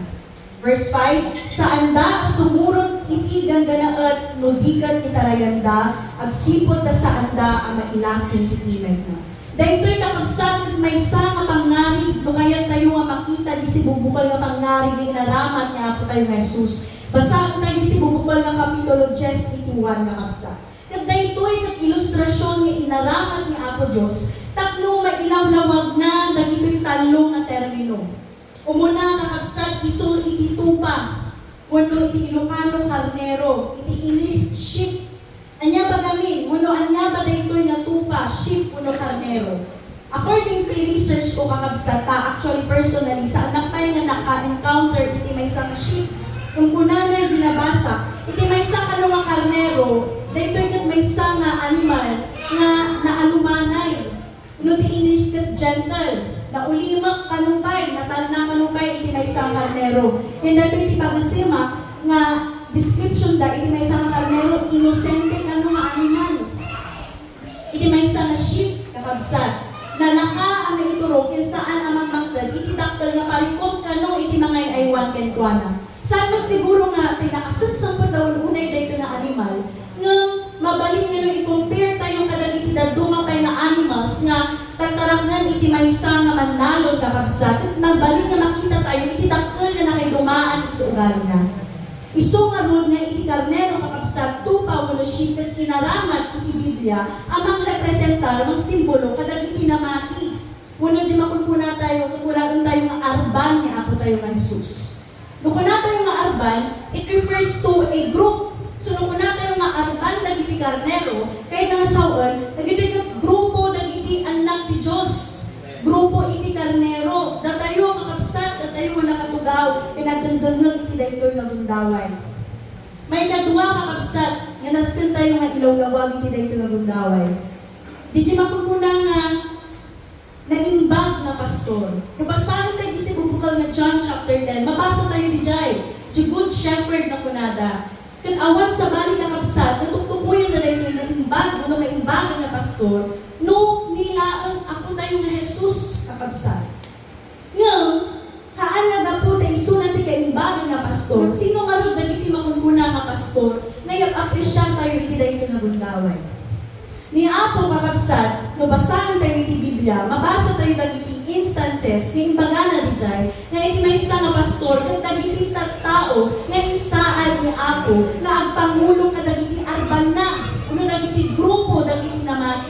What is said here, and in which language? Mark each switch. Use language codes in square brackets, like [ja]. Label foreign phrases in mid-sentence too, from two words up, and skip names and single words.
[ilo] Verse 5, saan da sumurot iti gangganaet no dikat itarayanda agsipod ta saan da ang mailasin kitimat na. Dahito'y kakabsat at may nga pangarig, no kaya tayo nga makita di si bubukal nga pangarig na inaramat nga po tayo nga Jesus. Basahin tayo di si bubukal nga Kapitulo 10, iti 1 kakabsat. Kat dahito'y kat ilustrasyon nga inaramat ni Apo Diyos, takno mailawlawag na dagito'y talong na termino. Umuna kakabsat, iso iti tupa, wano iti Ilocano karnero, iti English sheep. Anya ba gamin? Uno anya ba daytoy nga tupa, sheep, uno karnero? [en] According to research [ilo] ko kakabsat, [en] actually personally, [ilo] sa anak pa nga naka-encounter iti may isang sheep, kung kunanay ginabasa, iti may isang kanong karnero, daytoy kat may isang animal nga naalumanay. Uno ti English kat gentle, na ulimak kanumpay, natalna kanumpay iti may isang karnero. Yan daytoy iti pagasima nga description da, iti may isang karnero, inosente ka nga animal. Iti may isang sheep, kakabsat, na naka ang ituro, kin saan amang magdal, iti daktal nga parikot ka iti mga aywan ken kuana. Saan siguro nga, tinakasagsang taon unay dahito nga animal, nga mabalin nga no i-compare tayo kadag iti dadumapay nga animals, nga tataraknan iti may isang nga manalod kakabsat, at mabalin nga makita tayo, iti daktal nga nakaidumaan iti ugali na. Iso nga rod nga iti karnero kakabsat, tupa wano sheep ket kinaramat iti Biblia amang representar, mang simbolo kadag iti namati. Wano di makunkuna tayo, kukulagan tayo nga arban ni Apo tayo nga Jesus. Nung kuna tayo nga arban, [en] it refers to a group. [ilo] So nung kuna tayo nga arban dagiti karnero, kaya nga sawan, dagiti grupo dagiti anak ti Dios. Grupo iti karnero, datayo kakabsat, datayo nga nakatugaw, pinagdangdangang iti daytoy nga gundaway. May kadwa kakabsat, nga nasken tayo nga ilawlawag iti daytoy nga gundaway. Di makunkuna nga naimbag na pastor. Nabasahin tayo isi bubukal nga John chapter 10, mabasa tayo di jay, [en] the good shepherd na kunada. [ilo] Kat awan sa bali kakabsat, natutukuyan na daytoy nga imbag, no maimbag nga pastor, no nilaan ako tayo nga Jesus kakabsat. Ngayon, haan nga gapu tayo isunat ti kaimbagan nga pastor, sino nga rin dagiti makunkuna nga pastor, na i-appreciate tayo iti dahito nga gundaway. Ni Apo kakabsat, no basahin tayo iti Biblia, mabasa tayo dagiti instances, ng imbagana di jay, nga iti may isa nga pastor, kat dagiti tao, nga insaan ni Apo, nga agpangulong ka dagiti arban na, uno dagiti grupo, dagiti namati.